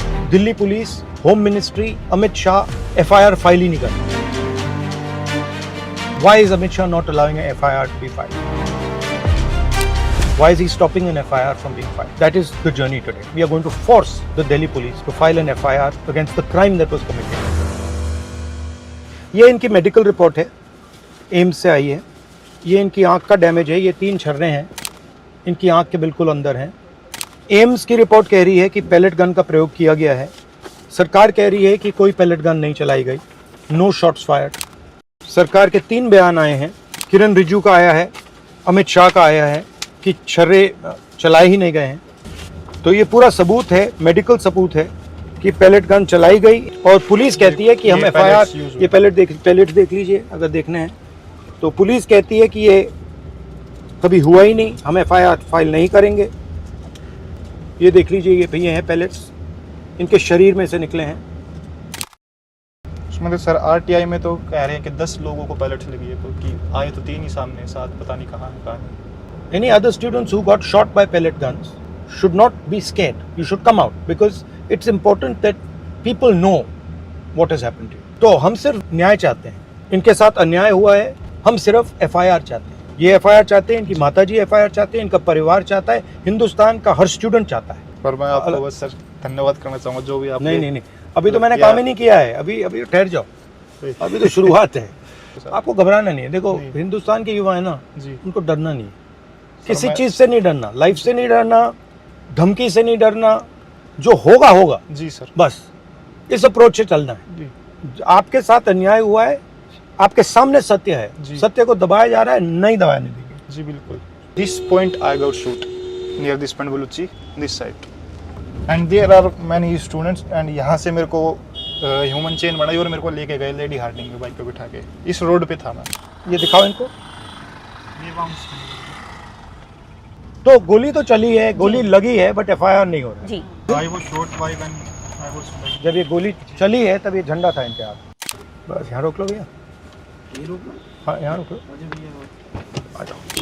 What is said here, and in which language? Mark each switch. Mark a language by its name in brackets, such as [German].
[Hindi] Delhi police, home ministry, Amit Shah FIR file ही नहीं करते। [English] Why is Amit Shah not allowing an FIR to be filed? Why is he stopping an FIR from being filed? That is the journey today. We are going to force the Delhi police to file an FIR against the crime that was committed. [Hindi] ये इनकी medical report है, AIIMS से आई है। ये इनकी आंख का damage है, ये 3 छर्रे हैं इनकी आंख के बिल्कुल अंदर हैं। एम्स की रिपोर्ट कह रही है कि पैलेट गन का प्रयोग किया गया है। सरकार कह रही है कि कोई पैलेट गन नहीं चलाई गई, [English] No shots fired. [Hindi] सरकार के 3 बयान आए हैं, किरण रिजिजू का आया है, अमित शाह का आया है कि छर्रे चलाए ही नहीं गए हैं। तो ये पूरा सबूत है, मेडिकल सबूत है कि पैलेट गन चलाई गई। और पुलिस कहती है कि हम FIR, ये पैलेट देख लीजिए अगर देखने हैं तो। पुलिस कहती है कि ये कभी हुआ ही नहीं, हम FIR फाइल नहीं करेंगे। ये देख लीजिए, ये भैया हैं पैलेट्स, इनके शरीर में से निकले हैं। उसमें तो सर RTI में तो कह रहे हैं कि 10 लोगों को पैलेट लगी है, क्योंकि आए तो 3 ही सामने, 7 पता नहीं कहाँ है। [English] Any other students who got shot by pellet guns should not be scared. You should come out because it's important that people know what has happened to you. [Hindi] तो हम सिर्फ न्याय चाहते हैं, इनके साथ अन्याय हुआ है, हम सिर्फ FIR चाहते हैं। ये FIR चाहते हैं, इनकी माताजी FIR चाहते हैं, इनका परिवार चाहता है, हिंदुस्तान का हर स्टूडेंट चाहता है। पर मैं आपको बस सर धन्यवाद करना चाहूँगा जो भी आप। नहीं, अभी तो मैंने काम ही नहीं किया है। अभी ठहर जाओ, अभी तो शुरुआत है। आपको घबराना नहीं है। देखो, हिंदुस्तान के युवा है ना, उनको डरना नहीं है, किसी चीज से नहीं डरना, लाइफ से नहीं डरना, धमकी से नहीं डरना। जो होगा होगा जी सर, बस इस अप्रोच से चलना है जी। आपके साथ अन्याय हुआ है, आपके सामने सत्य है, सत्य को दबाया जा रहा है, नहीं दबाने देंगे जी। बिल्कुल। [English] this point I got shoot near this point Balochi this side and there are many students and [Hindi] यहाँ से मेरे को ह्यूमन चेन बनाई और मेरे को लेके गए लेडी हार्डिंग में बाइक पे बिठा के। इस रोड पे था मैं। ये दिखाओ इनको। तो गोली तो चली है, गोली लगी है, बट FIR नहीं हो रहा जी। [English] I was shot by when I was like... [Hindi] जब ये गोली चली है तब ये झंडा था इनके हाथ। बस यहाँ रोक लो भैया, ये रोक लो। हाँ यहाँ रोक लो, आ जाओ।